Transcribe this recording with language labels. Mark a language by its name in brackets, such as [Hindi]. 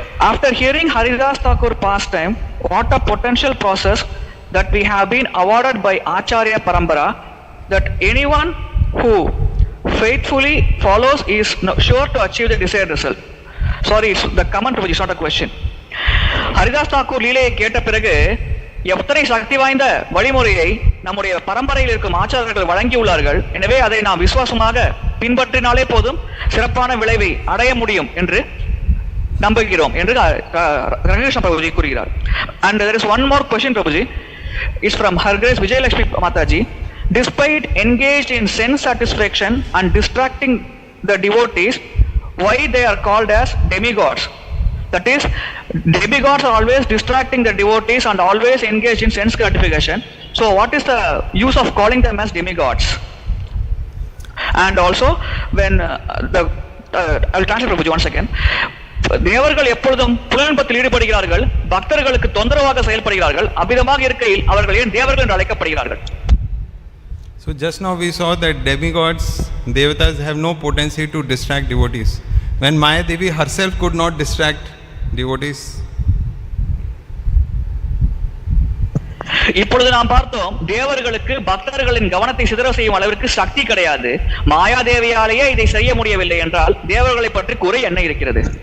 [English] After hearing Haridas Thakur pastime, what a potential process that we have been awarded by Acharya Parambara, that anyone who faithfully follows is sure to achieve the desired result. Sorry, it's the comment, Prabhuji, it's not a question. [Tamil] Haridas Thakur லீலையை கேட்ட பிறகு எத்தனை சக்தி வாய்ந்த வழிமுறையை நம்முடைய பரம்பரையில் இருக்கும் ஆச்சாரியர்கள் வழங்கியுள்ளார்கள். எனவே அதை நாம் விசுவாசமாக பின்பற்றினாலே போதும் சிறப்பான விளைவை அடைய முடியும் என்று நம்புகிறோம் என்று ரங்ககிருஷ்ண பிரபுஜி கூறுகிறார். [English] And there is one more question, Prabhuji. It's from Her Grace Vijay Lakshmi Mataji. Despite engaged in sense satisfaction and distracting the devotees, why they are called as demigods? That is, demigods are always distracting the devotees and always engaged in sense gratification. So what is the use of calling them as demigods? And also, when I will translate, Prabhuji, once again. [Tamil] தேவர்கள் எப்பொழுதும் புலன்பத்தில் ஈடுபடுகிறார்கள், பக்தர்களுக்கு தொந்தரவாக செயல்படுகிறார்கள். அவ்விதமாக இருக்கையில் அவர்கள் ஏன் தேவர்கள் என்று அழைக்கப்படுகிறார்கள்? [English] So just now we saw that demigods, devatas have no potency to distract devotees. When Maya Devi herself could not distract devotees. [Tamil] இப்பொழுது நாம் பார்த்தோம், தேவர்களுக்கு பக்தர்களின் கவனத்தை சிதற செய்யும் அளவிற்கு சக்தி கிடையாது. மாயாதேவியாலேயே இதை செய்ய முடியவில்லை என்றால் தேவர்களை பற்றி குறை என்ன இருக்கிறது?